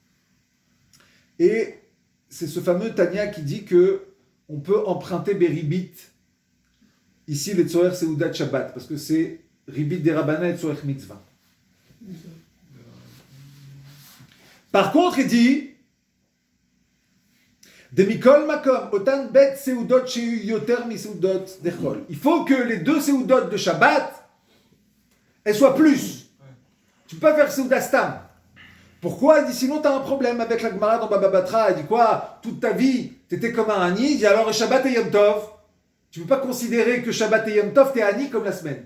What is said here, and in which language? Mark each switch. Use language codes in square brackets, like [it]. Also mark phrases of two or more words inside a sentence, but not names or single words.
[fr] Et c'est ce fameux Tanya qui dit que on peut emprunter Beribit. Ici, les [he] צורך סעודת שבת, [fr] parce que c'est Ribit des Rabbana et [he] צורך מצווה. [fr] Par contre, il dit [he] דמכל מקום, אותן ב' סעודות שיהו יותר מסעודות דחול. [fr] Il faut que les deux Seudot de Shabbat, elles soient plus. Tu ne peux pas faire [he] סעודת סתם. [fr] Pourquoi? Il dit sinon tu as un problème avec la Gemara dans Baba Batra. Il dit quoi? Toute ta vie, tu étais comme un Ani. Il dit alors Shabbat et [he] יום טוב. [fr] Tu ne peux pas considérer que Shabbat et [he] יום טוב, [fr] tu es Ani comme la semaine.